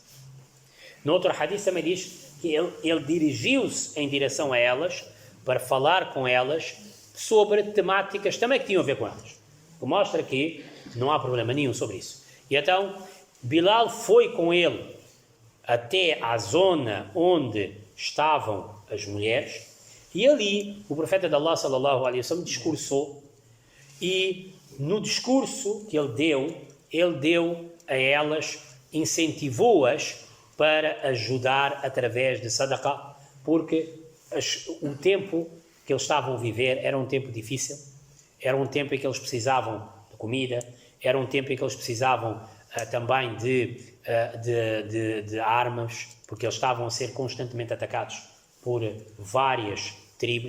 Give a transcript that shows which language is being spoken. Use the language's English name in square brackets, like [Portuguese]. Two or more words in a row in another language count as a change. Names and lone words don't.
[Portuguese] No outro hadith também diz que ele dirigiu-se em direção a elas para falar com elas sobre temáticas também que tinham a ver com elas. O que mostra que não há problema nenhum sobre isso. E então Bilal foi com ele até à zona onde estavam as mulheres, e ali o profeta de Allah, [Arabic] صلى الله عليه وسلم, [Portuguese] discursou, e no discurso que ele deu a elas, incentivou-as para ajudar através de sadaqah, porque o tempo que eles estavam a viver era um tempo difícil, era um tempo em que eles precisavam de comida, era um tempo em que eles precisavam também de armas, porque eles estavam a ser constantemente atacados por várias tribos.